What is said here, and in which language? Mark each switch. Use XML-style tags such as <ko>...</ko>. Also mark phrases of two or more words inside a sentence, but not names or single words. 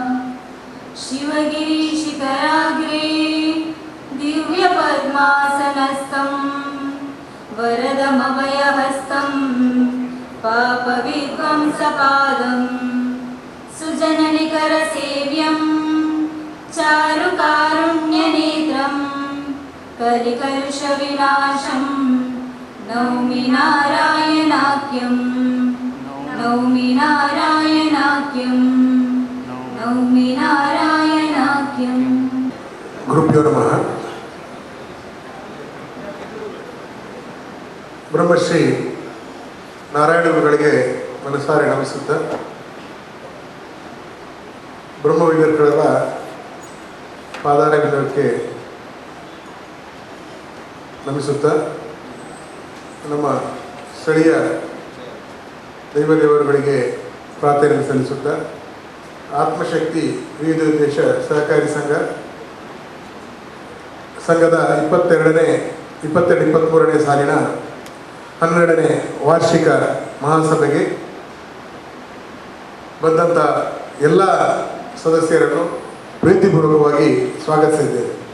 <sa>शिवगिरि शिखराग्रे दिव्य पद्मासनस्थं वरदमभयहस्तं पापविध्वंसपादं सुजननिकरसेव्यं चारुकारुण्यनेत्रं कलिकलुषविनाशं नौमि नारायणाख्यं। नौमि नारायणाख्यं। नौमि नारायणाख्यं। गुरुभ्यो नमः।</sa> <kn>ಬ್ರಹ್ಮಶ್ರೀ ನಾರಾಯಣ ಗುರುಗಳಿಗೆ ಮನಸಾರೆ ನಮಿಸುತ್ತಾ, ಬ್ರಹ್ಮವಿದ್ಯರುಗಳೆಲ್ಲ ಪಾದಾರವಿಂದಕ್ಕೆ ನಮಿಸುತ್ತಾ, ನಮ್ಮ ಸ್ಥಳೀಯ ದೈವದೇವರುಗಳಿಗೆ ಪ್ರಾರ್ಥನೆ ಸಲ್ಲಿಸುತ್ತಾ, ಆತ್ಮಶಕ್ತಿ ವಿವಿಧ ಉದ್ದೇಶ ಸಹಕಾರಿ ಸಂಘದ 22-23ನೇ ಸಾಲಿನ 12ನೇ ವಾರ್ಷಿಕ ಮಹಾಸಭೆಗೆ ಬಂದಂಥ ಎಲ್ಲ ಸದಸ್ಯರನ್ನು ಪ್ರೀತಿಪೂರ್ವಕವಾಗಿ ಸ್ವಾಗತಿಸಿದ್ದೇವೆ.</kn>